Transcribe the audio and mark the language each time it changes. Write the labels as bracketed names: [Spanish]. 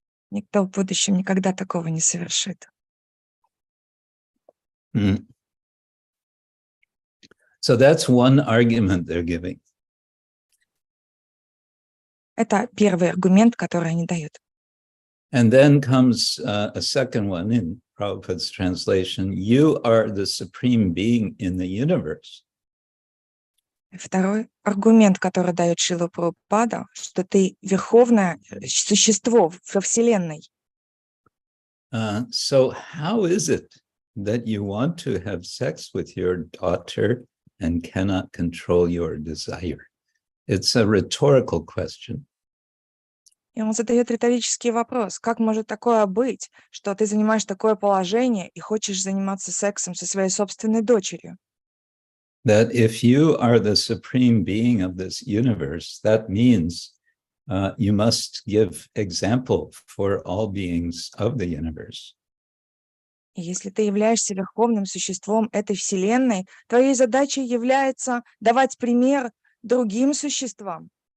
[Russian] Никто в будущем никогда такого не совершит. [English] So that's one argument they're giving. [Russian] Это первый аргумент, который они дают. [English] And then comes a second one in Prabhupada's translation. You are the supreme being in the universe. [Russian] Второй аргумент, который дает Шрила Прабхупада, что ты верховное существо во Вселенной. [English] So how is it that you want to have sex with your daughter and cannot control your desire? It's a rhetorical question. [Russian] И он задает риторический вопрос. Как может такое быть, что ты занимаешь такое положение и хочешь заниматься сексом со своей собственной дочерью? [English] That if you are the supreme being of this universe, that means you must give example for all beings of the universe. [Russian] И если ты являешься верховным существом этой Вселенной, твоей задачей является давать пример другим существам.